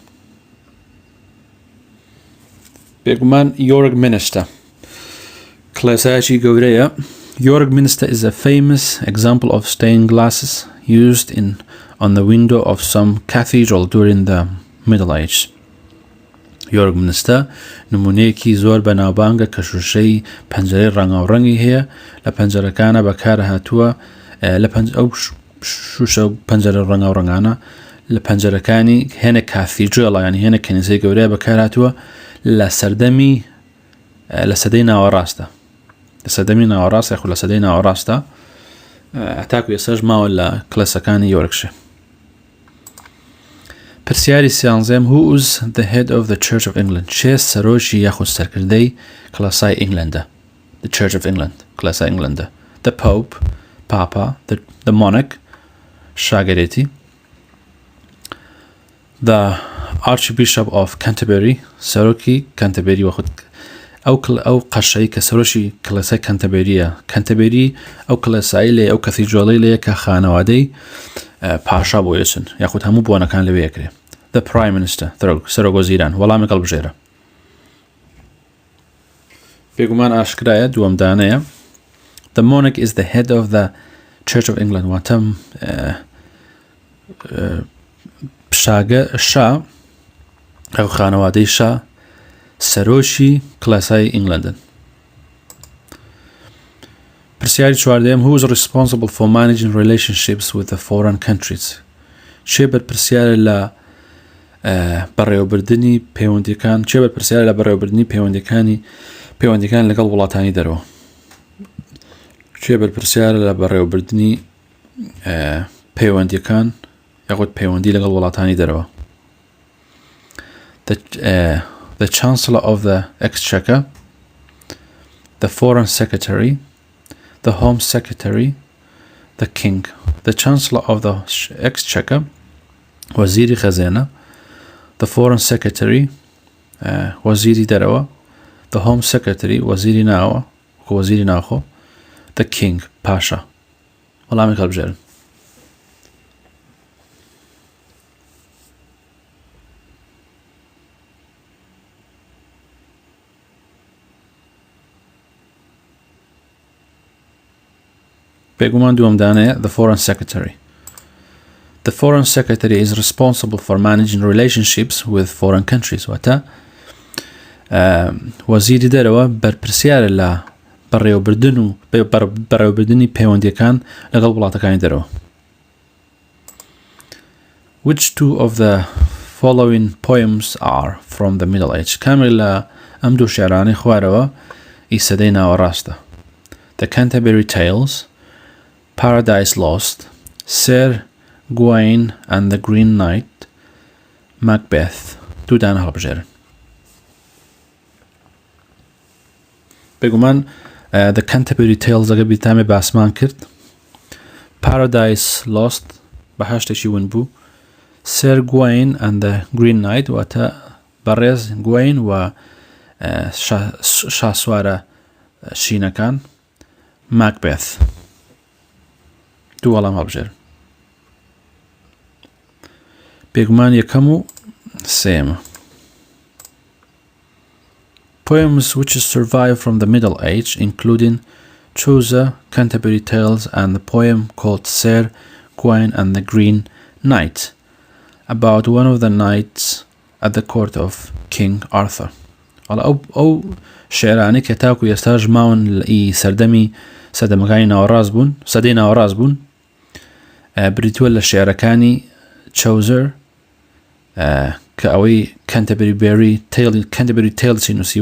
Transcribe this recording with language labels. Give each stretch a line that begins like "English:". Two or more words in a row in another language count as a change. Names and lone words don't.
Central Kurdish: بێگومان یۆرک منستە کڵێسایەکی گەورەیە
English: یۆرک منستە is a famous example of stained glasses used on the window of some cathedral during the Middle Age.
Central Kurdish: یۆرک منستە نمونەیەکی زۆر بەناوبانگە کە شوشەی پەنجەرەی ڕەنگاوڕەنگی هەیە لە پەنجەرەکانە بەکارە هاتووە ئەو شوشە پەنجەرە ڕەنگاوڕەنگانە لە پەنجەرەکانی هێنە کافیدرێڵ ینی هێنە کەنیسەی گەورەیە بەکار هاتووە لە سەدەی ناوەڕاستە لە سەدەمی ناوەڕاست یاخود لە سەدەی ناوەڕاستە هەتاکو ئێستاش ماوە لە کڵێسەکانی یۆرکشە پرسیاری سیانزەم
English: Who is the head of the Church of England?
Central Kurdish: چێ سەرۆکی یاخود سەرکردەی کڵێسای ئینگلەندە
English: The Church of England
Central Kurdish: کڵێسای ئینگلەندە
English: The Pope
Central Kurdish: Papa
English: The Monarch
Central Kurdish: شاگەرێتی
English: The Archbishop of Canterbury
Central Kurdish: سەرۆکی کەنتەبێری وەخود ئەو قەشەی کە سەرۆشی کڵێسای کەنتەبێریە کەنتەبێری ئەو کڵێسایی لێ ئەو کەثیدرۆڵەی لێ کە خانەوادەی پاشا بۆ یەچن یاخود هەموو بۆنەکان لەوێ یەکرێ
English: The Prime Minister
Central Kurdish: سەرۆگۆزیران وەڵامێک هەڵبژێرە بێگومان ئاشکرایە دووەم دانەیە
English: The Monarch is the head of the Church of England
Central Kurdish: واتە شا ئەو خانەوادەی شا سەرۆشی کڵێسای ئینگلەندن پرسیاری چواردەیەم
English: Who is responsible for managing relationships with the foreign countries?
Central Kurdish: چێ بەرپرسیارە لە بەڕێوەبردننی پەیوەندیەکان چێ بەرپرسیارە لە بەڕێوەبردننی پەیوەندیەکان لەگەڵ وڵاتانی دەرەوە چێ بەرپرسیارە لە بەڕێوەبردننی پەیوەندیەکان یاخود پەیوەندی لەگەڵ وڵاتانی دەرەوە
English: The Chancellor of the Exchequer The Foreign Secretary The Home Secretary The King The Chancellor of the Exchequer
Central Kurdish: وەزیری خەزێنە.
English: The Foreign Secretary
Central Kurdish: وەزیری دەرەوە.
English: The Home Secretary
Central Kurdish: وەزیری ناوە وەزیری ناوخۆ.
English: The King
Central Kurdish: پاشا. وەڵامی هەڵبژێرن. بێگومان دووەم دانەیە
English: The Foreign Secretary. The Foreign Secretary is responsible for managing relationships with foreign countries.
Central Kurdish: واتە وەزیری دەرەوە بەرپرسیارە لە بەڕێوەبردن و بەڕێوەبردنی پەیوەندیەکان لەگەڵ وڵاتەکانی دەرەوە.
English: Which two of the following poems are from the Middle Age؟
Central Kurdish: کامێک لە ئەم دوو شێعرانەی خوارەوە ئیسەدەی ناوەڕاستە.
English: The Canterbury Tales, Paradise Lost, Sir Gawain and the Green Knight, Macbeth.
Central Kurdish: دوو دانە هەڵبژێرن. بێگومان The Canterbury Tales ئەگە بیرتامێ باسمان کرد. Paradise Lost بە هەشتێکی ون بوو. Sir Gawain and the Green Knight واتە بەڕێز گوین و شاسوارە شینەکان. Macbeth. دوو وەڵام هەڵبژێرن. بێگومان یەکەم و سێمە.
English: Poems which survive from the Middle Age, including Chaucer, Canterbury Tales, and the poem called Sir Gawain and the Green Knight, about one of the knights at the court of King Arthur.
Central Kurdish: ئەو شێعرانی کە تاوەکو ئێستاش ماون سەردەمەکانی ناوەڕاست بوون، سەدەی ناوەڕاست بوون، بریتووە لە شێعرەکانی Chaucer کە ئەوەی Canterbury Tales نووسیوە.